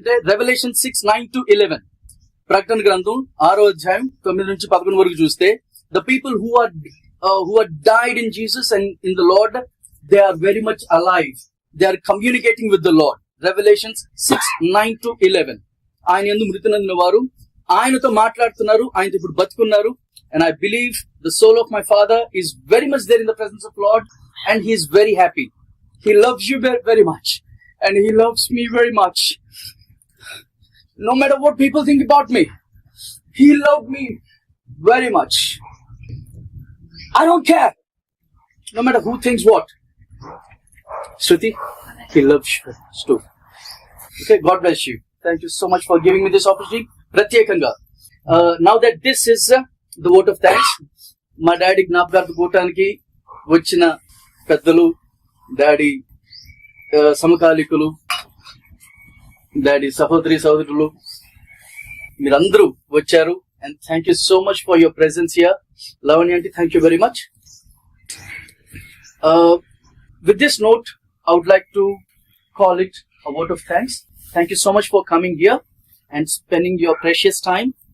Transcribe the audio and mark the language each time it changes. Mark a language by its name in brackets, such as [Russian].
[English] Revelation 6:9-11. [Telugu] ప్రకటన గ్రంథం 6వ అధ్యాయం 9 నుంచి 11 వరకు చూస్తే, [English] the people who are died in Jesus and in the Lord, they are very much alive. They are communicating with the Lord. Revelations 6:9-11. [Telugu] ఆయన యందు మృతి నొందిన వారు ఆయనతో మాట్లాడుతున్నారు, ఆయనతో ఇప్పుడు బతుకున్నారు. [English] And I believe the soul of my father is very much there in the presence of Lord, and he is very happy. He loves you very, very much, and he loves me very much. No matter what people think about me, he loved me very much. I don't care. No matter who thinks what. Shruti, he loves you too. Okay, God bless you. Thank you so much for giving me this opportunity. [Telugu] Pratyekanga. [English] Now that this is the vote of thanks, [Telugu] మా daddy జ్ఞాపకార్థం కూటానికి వచ్చిన పెద్దలు, daddy సమకాలికులు, daddy సహోదరి సహోదరులు, మీరందరూ వచ్చారు. [English] And thank you so much for your presence here. Lavanya aunty, thank you very much. With this note, I would like to call it a vote of thanks. Thank you so much for coming here. and sparing your precious time.